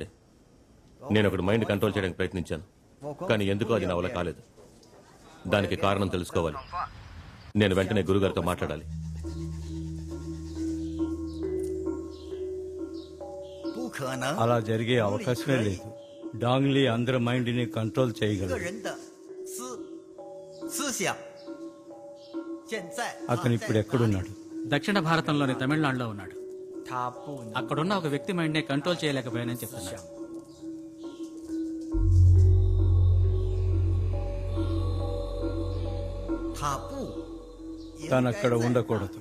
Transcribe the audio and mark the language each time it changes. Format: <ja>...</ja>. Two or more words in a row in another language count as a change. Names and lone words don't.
<te>నేను ఒకటి</te> <en>mind control</en> <te>చేయడానికి ప్రయత్నించాను, కానీ ఎందుకో అది నా వల్ల కాలేదు. దానికి కారణం తెలుసుకోవాలి. నేను వెంటనే గురుగారితో మాట్లాడాలి.</te> <zh>可能。</zh> <te>అలా జరిగే అవకాశమే లేదు. డాంగ్లీ అందరి మైండ్ ని కంట్రోల్</te> <zh>个</zh> <te>చేయగలడు.</te> <zh>人的思想。现在</zh> <te>అతను ఇప్పుడు ఎక్కడున్నాడు? దక్షిణ భారతంలోని తమిళనాడులో ఉన్నాడు. అక్కడున్న ఒక వ్యక్తి మైండ్ నే కంట్రోల్ చేయలేకపోయానని చెప్తున్నాడు. తను అక్కడ ఉండకూడదు.</te>